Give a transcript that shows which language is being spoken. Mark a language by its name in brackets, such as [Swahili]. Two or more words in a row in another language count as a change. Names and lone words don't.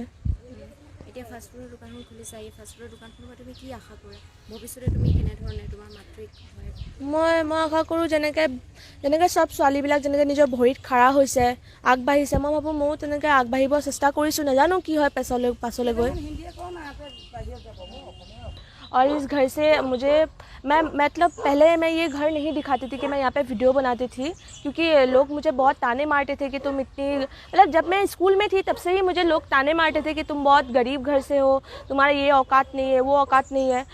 [Assamese] এতিয়া ফাষ্টফুডৰ দোকানখন খুলিছা, এই ফাষ্টফুডৰ দোকানখনৰ পৰা তুমি কি আশা কৰা? ভৱিষ্যতে তুমি কেনেধৰণে তোমাৰ মাতৃক সহায় কৰা? মই আশা কৰোঁ যেনেকৈ চব ছোৱালীবিলাক যেনেকৈ নিজৰ ভৰিত খাৰা হৈছে, আগবাঢ়িছে, মই ভাবোঁ ময়ো তেনেকৈ আগবাঢ়িব চেষ্টা কৰিছোঁ। নাজানো কি হয় পাছলৈ গৈ। [Hindi] और इस घर से मुझे मतलब पहले मैं ये घर नहीं दिखाती थी कि मैं यहाँ पे वीडियो बनाती थी, क्योंकि लोग मुझे बहुत ताने मारते थे कि तुम इतनी, मतलब जब मैं स्कूल में थी तब से ही मुझे लोग ताने मारते थे कि तुम बहुत गरीब घर से हो, तुम्हारा ये औकात नहीं है, वो औकात नहीं है।